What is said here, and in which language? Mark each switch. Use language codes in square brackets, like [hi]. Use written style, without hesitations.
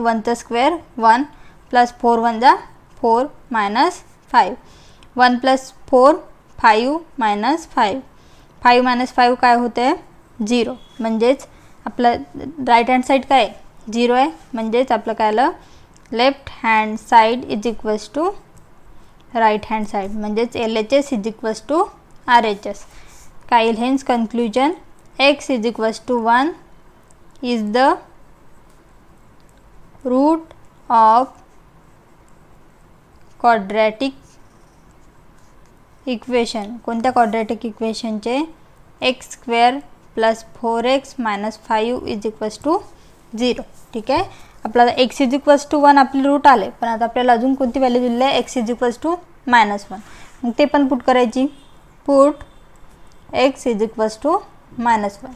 [mr] 1² 1 + 4 1 = 4 - 5 1 + 4 5 - 5 5 - 5 काय होते? 0. म्हणजेच आपलं राईट हँड साईड काय 0 आहे. म्हणजेच आपलं काय आलं? Left hand side = right hand side. म्हणजेच LHS = RHS. काय येईल? [en] Hence conclusion x = 1 is the root of quadratic equation. [mr] कोणत्या क्वाड्रॅटिक इक्वेशनचे? x² + 4x - 5 = 0. ठीक आहे. आपल्याला x = 1 आपले रूट आले. पण आता आपल्याला अजून कोणती व्हॅल्यू दिली आहे? x = -1. मग ते पण पुट करायची. Put x = -1.